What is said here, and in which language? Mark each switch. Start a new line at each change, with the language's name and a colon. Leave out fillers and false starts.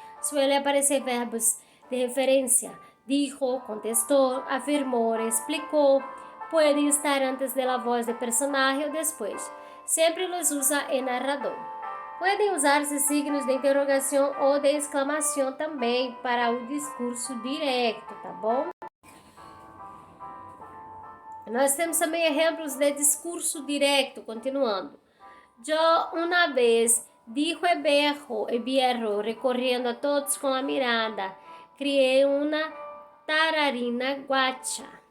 Spanish: suele aparecer verbos de referencia. Dijo, contestó, afirmó, explicó. Puede estar antes de la voz de personaje o después. Siempre los usa el narrador.
Portuguese: Podem usar-se signos de interrogação ou de exclamação também para o discurso direto, tá bom? Nós temos também exemplos de discurso direto, continuando.
Spanish: Yo una vez, dijo el viejo, recorriendo a todos con la mirada, crié una tararina guacha.